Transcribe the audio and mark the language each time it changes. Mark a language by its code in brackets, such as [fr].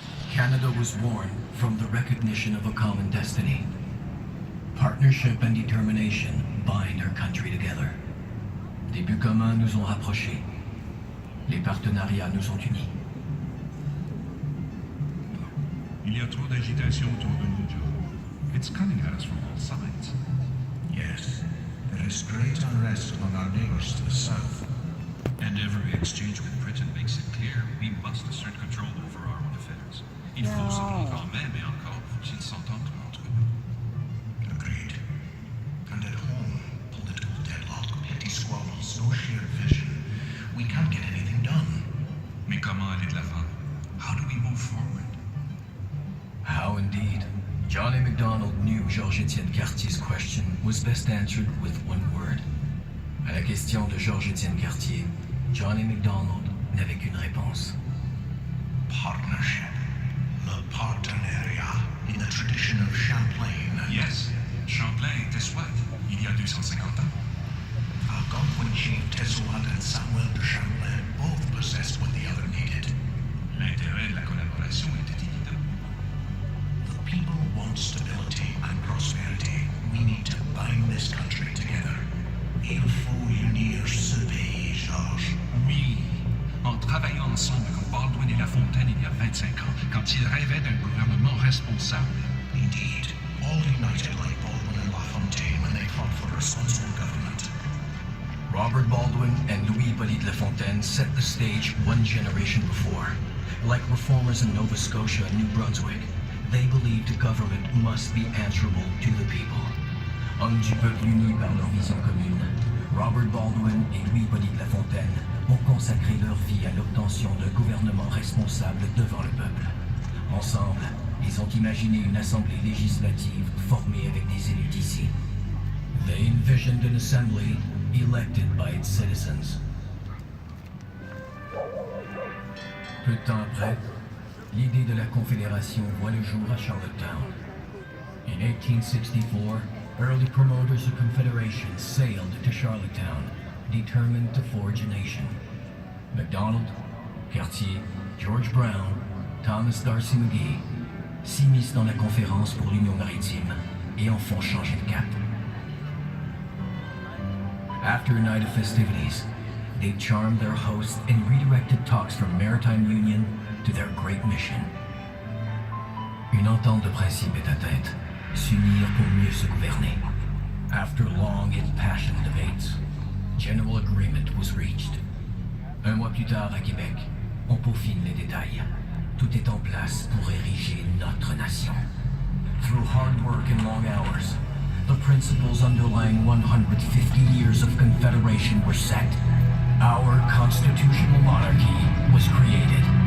[en] Canada was born from the recognition of a common destiny. Partnership and determination bind our country together. [fr] Des buts communs nous ont rapprochés. Les partenariats nous ont unis. Il y a trop d'agitation autour de nous, Joe. [en] It's coming at us from all sides. Yes, there is great unrest among our neighbors to the south. And every exchange with Britain makes it clear we must assert control over our own affairs. [fr] Il faut se rendre en même et encore faut-il s'entendre entre nous. [en] Agreed. And at home, political deadlock, petty squabbles, no shared vision. We can't get anything done. [fr] Mais comment aller de l'avant? [en] How do we move forward? How indeed. John A. Macdonald knew Georges-Étienne Cartier's question was best answered with one word. [fr] À la question de Georges-Étienne Cartier, John A. Macdonald n'avait qu'une réponse. [en] Partnership. [fr] Le partenariat, [en] in the tradition of Champlain. Yes, [fr] Champlain était soit il y a 250 ans. [en] Algonquin chief Tezoat and Samuel de Champlain both possessed what the other needed. [fr] L'intérêt de la collaboration était évident. [en] The people want stability and prosperity. We need to bind this country together. [fr] Il faut unir ce pays, Georges. Oui, en travaillant ensemble comme Baldwin et La Fontaine il y a 25 ans, quand ils rêvaient d'un gouvernement responsable. [en] Indeed, all united like Baldwin and La Fontaine when they fought for responsible government. Robert Baldwin and Louis Hippolyte Lafontaine set the stage one generation before. Like reformers in Nova Scotia and New Brunswick, they believed government must be answerable to the people. [fr] Hommes du peuple unis par leur vision commune, Robert Baldwin et Louis Hippolyte Lafontaine ont consacré leur vie à l'obtention d'un gouvernement responsable devant le peuple. Ensemble, ils ont imaginé une assemblée législative formée avec des élus d'ici. [en] They envisioned an assembly elected by its citizens. [fr] Peu de temps après, l'idée de la Confédération voit le jour à Charlottetown. [en] In 1864, Early promoters of Confederation sailed to Charlottetown, determined to forge a nation. [fr] MacDonald, Cartier, George Brown, Thomas D'Arcy McGee s'immiscent dans la conférence pour l'Union maritime et en font changer de cap. [en] After a night of festivities, they charmed their hosts and redirected talks from maritime union to their great mission. [fr] Une entente de principe est atteinte, s'unir pour mieux se gouverner. [en] After long and passionate debates, general agreement was reached. [fr] Un mois plus tard à Québec, on peaufine les détails. Tout est en place pour ériger notre nation. [en] Through hard work and long hours, the principles underlying 150 years of Confederation were set. Our constitutional monarchy was created.